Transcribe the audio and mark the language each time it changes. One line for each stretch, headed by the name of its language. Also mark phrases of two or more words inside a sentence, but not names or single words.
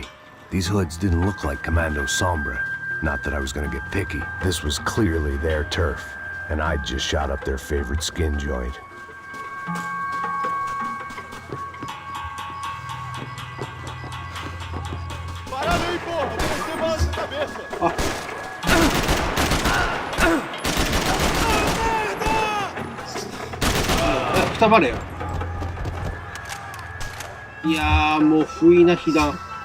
English: These hoods didn't look like Commando Sombra. Not that I was gonna get picky. This was clearly their turf, and I'd just shot up their favorite skin joint.
Portuguese: Parada aí, porra! Vamos ter bala na cabeça!
Japanese: くたばれよ。いやー、もう不意な被弾。